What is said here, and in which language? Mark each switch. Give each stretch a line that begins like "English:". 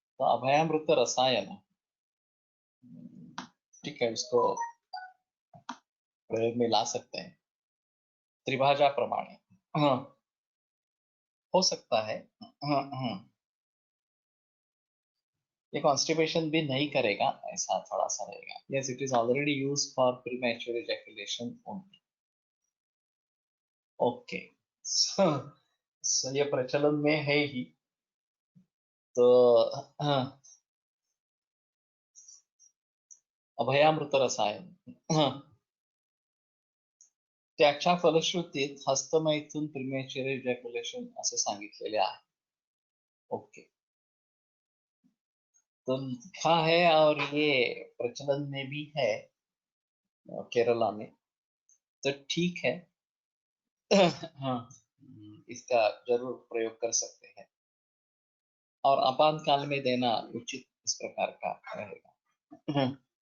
Hindi: तो अभयामृत रसायन, ठीक है, उसको प्रयोग में ला सकते हैं त्रिभाषा प्रमाणे। हाँ, हो सकता है। हाँ हाँ, ये कॉन्स्टिपेशन भी नहीं करेगा, ऐसा थोड़ा सा रहेगा।
English: Yes, it is already use for premature ejaculation only.
Hindi: Okay, सो ये प्रचलन में है ही, तो हाँ, अभयामृत रसायन, हाँ,
Marathi: त्याच्या फलश्रुतीत हस्तमैथून प्रीमॅच्युअर इजॅक्युलेशन असे सांगितलेले आहे।
Hindi: ओके, तो लिखा है, और ये प्रचलन में भी है केरला में, तो ठीक है। हाँ, इसका जरूर प्रयोग कर सकते हैं, और आपातकाल में देना उचित इस प्रकार का रहेगा।